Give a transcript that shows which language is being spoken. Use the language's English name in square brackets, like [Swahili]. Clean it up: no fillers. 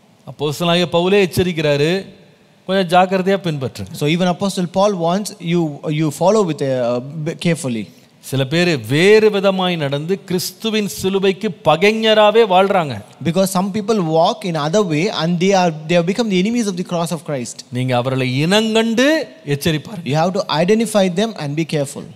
[Tamil] அப்போஸ்தலனாகிய பவுலே எச்சரிக்கிறாரு, கொஞ்சம் ஜாக்கிரதையா பின்பற்றுங்க. [English] So even Apostle Paul wants you follow with carefully. [Tamil] சில பேர் வேறு விதமாய் நடந்து கிறிஸ்துவின் சிலுவைக்கு பகைஞராவே வாழ்றாங்க. [English] Because some people walk in other way and they have become the enemies of the cross of Christ. [Tamil] நீங்க அவர்களை இனங்கண்டு எச்சரிப்பார்கள். [English] You have to identify them and be careful.